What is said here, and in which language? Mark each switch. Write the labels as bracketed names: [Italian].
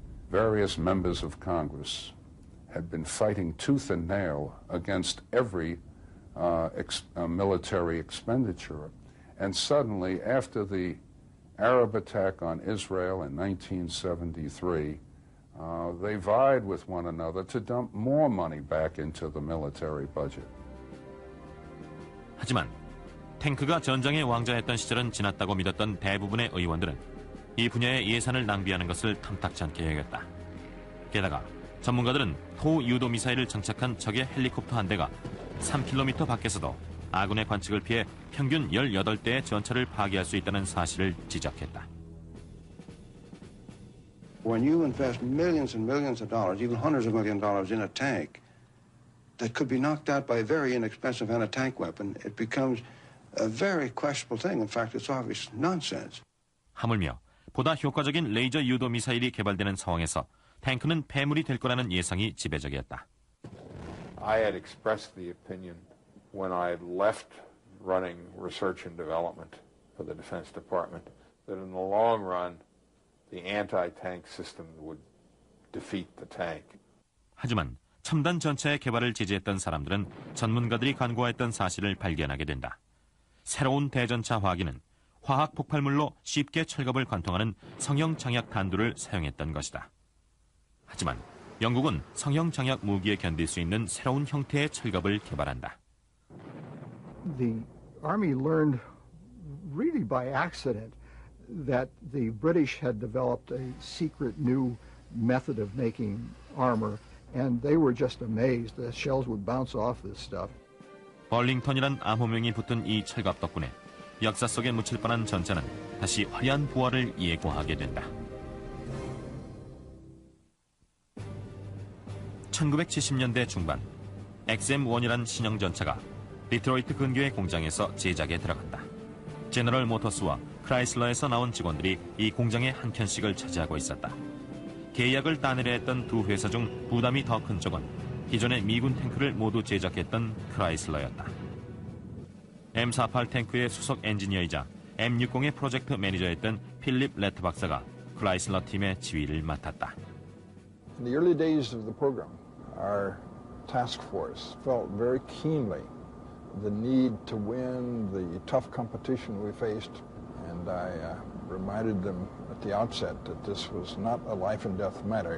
[English] Various members of Congress had been fighting tooth and nail against every military expenditure. And suddenly, after the Arab attack on Israel in 1973, they vied with one another to dump more money back into the military budget. [Korean] 하지만 탱크가 전장의 왕자였던 시절은 지났다고 믿었던 대부분의 의원들은 이 분야의 예산을 낭비하는 것을 탐탁치 않게 여겼다. 게다가 전문가들은 토 유도 미사일을 장착한 적의 헬리콥터 한 대가 3km 밖에서도 아군의 관측을 피해 평균 18대의 전차를 파괴할 수 있다는 사실을 지적했다. [English] When you invest millions and millions of dollars, even hundreds of millions of dollars in a tank that could be knocked out by a very inexpensive anti-tank weapon, it becomes a very questionable thing. In fact, it's obvious nonsense. [Korean] 하물며 보다 효과적인 레이저 유도 미사일이 개발되는 상황에서 탱크는 폐물이 될 거라는 예상이 지배적이었다. [English] I had expressed the opinion when I had left running research and development for the Defense Department that in the long run the anti-tank system would defeat the tank. [Korean] 하지만 첨단 전차의 개발을 지지했던 사람들은 전문가들이 간구했던 사실을 발견하게 된다. 새로운 대전차 화기는 화학 폭발물로 쉽게 철갑을 관통하는 성형 장약 탄두를 사용했던 것이다. 하지만 영국은 성형 장약 무기에 견딜 수 있는 새로운 형태의 철갑을 개발한다. [English] The Army learned really by accident that the British had developed a secret new method of making armor, and they were just amazed that shells would bounce off this stuff. [Korean] 벌링턴이란 암호명이 붙은 이 철갑 덕분에 역사 속에 묻힐 뻔한 전차는 다시 화려한 부활을 예고하게 된다. 1970년대 중반, XM1이란 신형 전차가 디트로이트 근교의 공장에서 제작에 들어간다. 제너럴 모터스와 크라이슬러에서 나온 직원들이 이 공장의 한 켠씩을 차지하고 있었다. 계약을 따내려 했던 두 회사 중 부담이 더 큰 쪽은 기존의 미군 탱크를 모두 제작했던 크라이슬러였다. M48 탱크의 수석 엔지니어이자 M60의 프로젝트 매니저였던 필립 레트 박사가 크라이슬러 팀의 지휘를 맡았다. [English] In the early days of the program, our task force felt very keenly the need to win the tough competition we faced, and I reminded them at the outset that this was not a life and death matter.